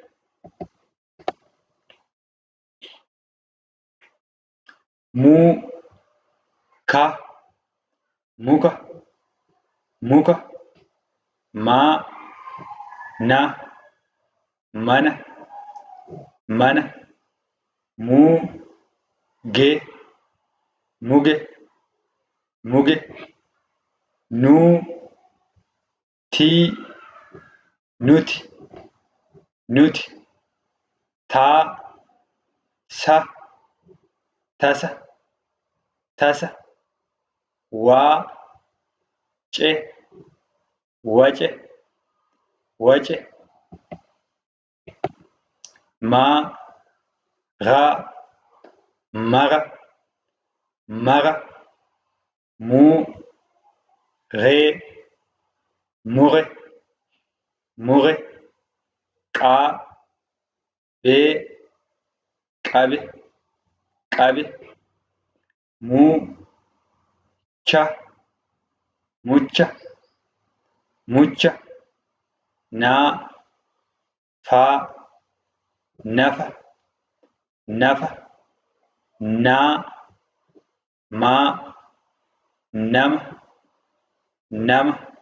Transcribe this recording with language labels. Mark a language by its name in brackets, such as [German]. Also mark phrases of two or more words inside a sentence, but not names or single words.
[Oromo] mu ka muka muka ma na mana mana mu ge muge muge nu ti nuti nuti ta sa tasa tasa wa ce wace wace ma ra mara mara, muu, ree, mure, mure, qaa, bee, qabe, qabe, muu, cha, mucha, mucha, naa, faa, nafa, nafa, naa, maa, nama, nama,